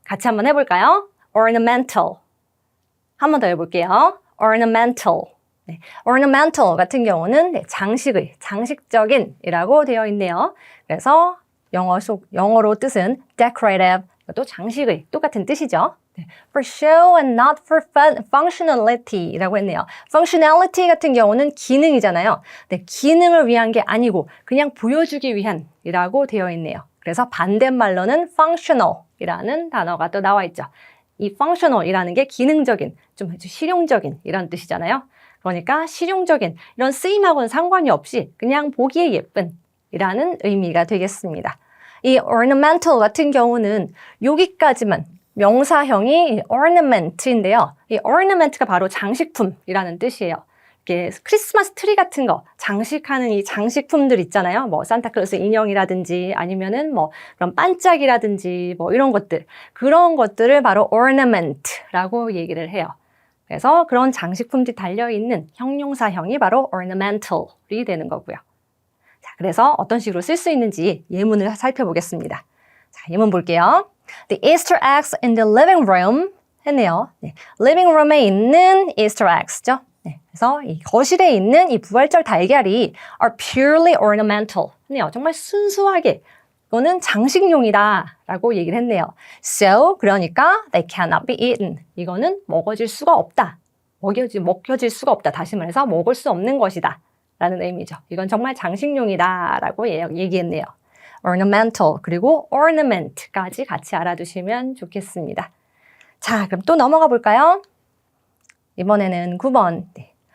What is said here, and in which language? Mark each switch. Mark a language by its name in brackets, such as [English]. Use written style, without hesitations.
[Korean] 같이 한번 해볼까요? ornamental. 한 번 더 해볼게요. ornamental. 네, ornamental 같은 경우는 네, 장식의, 장식적인 이라고 되어 있네요. 그래서 영어로 뜻은 decorative, 이것도 장식의 똑같은 뜻이죠. [English] 네, for show and not for functionality [Korean] 이라고 했네요. functionality 같은 경우는 기능이잖아요. 네, 기능을 위한 게 아니고 그냥 보여주기 위한 이라고 되어 있네요. 그래서 반대말로는 functional 이라는 단어가 또 나와 있죠. 이 functional이라는 게 기능적인, 좀 실용적인 이런 뜻이잖아요. 그러니까 실용적인 이런 쓰임하고는 상관이 없이 그냥 보기에 예쁜 이라는 의미가 되겠습니다. 이 ornamental 같은 경우는 여기까지만 명사형이 ornament인데요. 이 ornament가 바로 장식품이라는 뜻이에요. 이렇게 크리스마스 트리 같은 거 장식하는 이 장식품들 있잖아요. 뭐 산타클로스 인형이라든지 아니면은 뭐 그런 반짝이라든지 뭐 이런 것들, 그런 것들을 바로 ornament라고 얘기를 해요. 그래서 그런 장식품들이 달려있는 형용사형이 바로 ornamental이 되는 거고요. 자, 그래서 어떤 식으로 쓸 수 있는지 예문을 살펴보겠습니다. 자, 예문 볼게요. [English] The Easter eggs in the living room [Korean] 했네요. 네, living room에 있는 Easter eggs죠. 네, 그래서 이 거실에 있는 이 부활절 달걀이 [English] are purely ornamental. [Korean] 했네요. 정말 순수하게 이거는 장식용이다 라고 얘기를 했네요. [English] So, [Korean] 그러니까 [English] they cannot be eaten. [Korean] 이거는 먹어질 수가 없다. 먹혀질 수가 없다. 다시 말해서 먹을 수 없는 것이다 라는 의미죠. 이건 정말 장식용이다 라고 얘기했네요. ornamental 그리고 ornament까지 같이 알아두시면 좋겠습니다. 자, 그럼 또 넘어가 볼까요? 이번에는 9번. 네.